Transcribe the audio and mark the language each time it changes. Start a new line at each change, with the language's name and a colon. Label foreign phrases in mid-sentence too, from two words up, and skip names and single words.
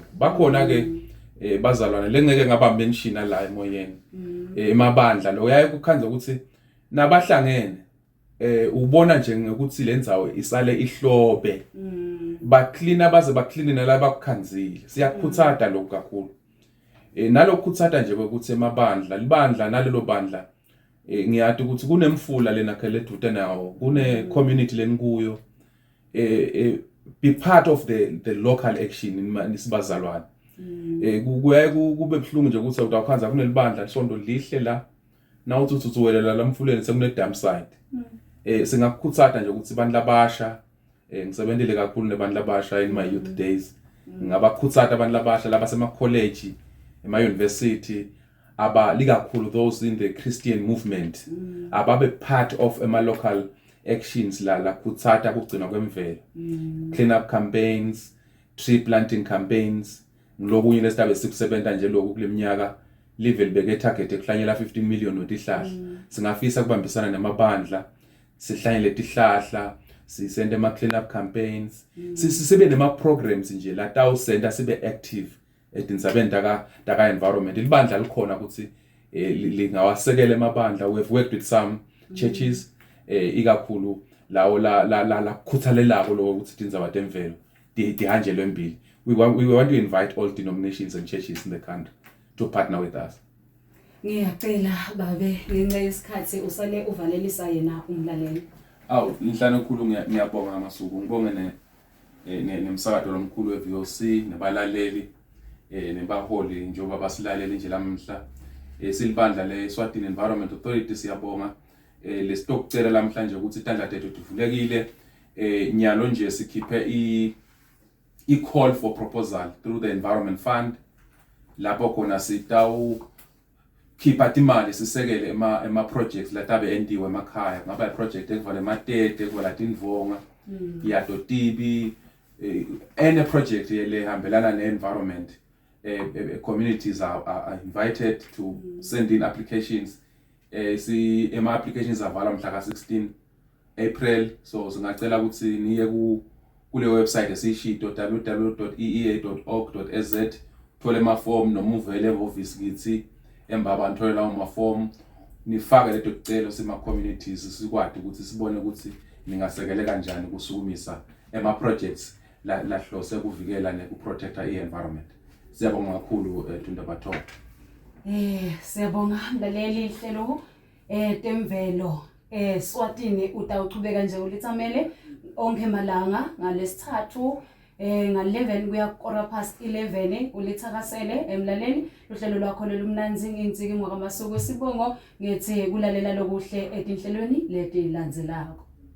Swati: Bakhona ke bazalwane lengeke ngaba mention la emoyeni emabandla lo uyaye kukhanza ukuthi nabahlangene ubona nje ngokuthi lendzawo isale ihlobe baclean baze baclean nalaba bakukhanzile. Siyakukhuthatha lokho kakhulu nalokukhutsata nje ukuthi emabandla libandla nalelo bandla ngiyathi ukuthi kunemfula lena khele eduze nawo kune community lenikuyo
English: be part of the local action
Swati: nisibazalwane. Kuyaye kube buhlungu nje ukuthi utawukhanza kunelibandla lisondo lihle la nawuthi uthuthuwelela lamfuleni sekune
English: dam site.
Swati: Singakukhutsata nje ukuthi abantu labasha ngisebenzile kakhulu nabantu labasha
English: in my youth days
Swati: ngabakhuthaza abantu labasha labasema college ema university likakhulu
English: those in the Christian movement
Swati: ababe
English: part of
Swati: ema
English: local actions
Swati: la khutsata kugcina
English: kwemvelo clean up campaigns, tree planting campaigns,
Swati: ngilokunye lesitabe sikusebenza nje lokhu kuleminyaka live libeke target ekuhlanyela 15 million wetihlahla singafisa kubambisana namabandla sihlanyele tihlahla sisende ama
English: clean up campaigns
Swati: sibe nema programs nje la tawusenda sibe active etindzabeni taka environment libandla likhona ukuthi lingawasekela emabandla.
English: We have worked with some churches
Swati: ikakhulu lawo la khuthalelako lokho ukuthi tindzaba temvelo dihanjelwe embili.
English: We want to invite all denominations and churches in the country to partner with us.
Swati: Ngiyacela babe ngenxa yesikhathi usale uvalelisa yena umlaleli. Inhlanu enkulu ngiyabonga amasuku ngibonge nemsakazo lomkhulu weVOC nabalaleli nebaholi njengoba basilaleli nje lamhla silibandla leSwatini Environment Authority siyabonga lesitokcela lamhlanje ukuthi itandla tethu livulekile nyalo nje sikhiphe
English: i-call for proposal through the Environment Fund
Swati: lapho khona sitawu khipha imali sisekele ema projects latabe endiwe emakhaya ngaba i-project ekuvale ematete ekuvale tindvonga yadotibi
English: any project
Swati: lehambelana ne-environment.
English: Communities are invited to send in applications.
Swati: Ema applications avala mhla ka 16 April, so singacela ukuthi niye kule website esishito www.eea.org.az thole ama form noma uvele e-office kithi embaba nithole lawo ma form nifake leto celo sema communities sikwadi ukuthi sibone ukuthi ningasekele kanjani kusukumisa ema projects la hlose kuvikela nekuprotecta i-environment. Siyabonga kakhulu Thunda Batho. Siyabonga mlaleli ihlelo temvelo Swatini utawuchubeka nje ulithamele onke malanga ngalesithathu nga-11 kuya kora past 11 ulithakasele emlaleli uhlelo lwakho lomnanzi nginsiki ngwakamasuku sibongo ngithi kulalela lokuhle etinhlelweni leti landzelako.